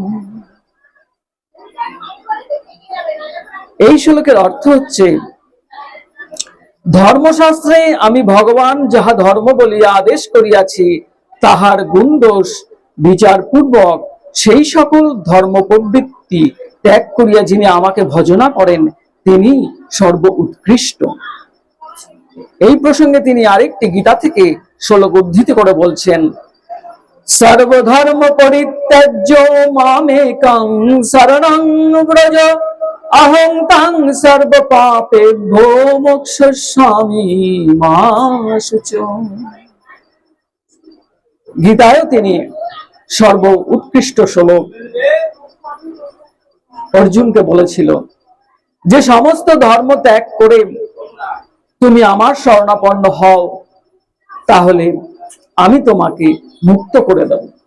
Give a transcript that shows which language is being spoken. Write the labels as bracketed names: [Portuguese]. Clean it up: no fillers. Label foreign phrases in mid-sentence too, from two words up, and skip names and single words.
[Bangla] এই শ্লোকের অর্থ হচ্ছে, ধর্মশাস্ত্রে আমি ভগবান যাহা ধর্ম বলিয়া আদেশ করিয়াছি তাহার গুণ দোষ বিচারপূর্বক সেই সকল ধর্ম প্রবৃত্তি ত্যাগ করিয়া যিনি আমাকে ভজনা করেন তিনি সর্ব উৎকৃষ্ট। এই প্রসঙ্গে তিনি আরেকটি গীতা থেকে শ্লোক উদ্ধৃত করে বলছেন, [Sanskrit] সর্বধর্ম পরিত্যাজ্য মামেকং শরণং ব্রজ অহং তাং সর্ব পাপেভ্যো মোক্ষয়িষ্যামি মা শুচো। [Bangla] গীতায় তিনি সর্ব উৎকৃষ্ট শ্লোক অর্জুনকে বলেছিল, যে সমস্ত ধর্ম ত্যাগ করে তুমি আমার শরণাপন্ন হও তাহলে আমি তোমাকে মুক্ত করে দেব।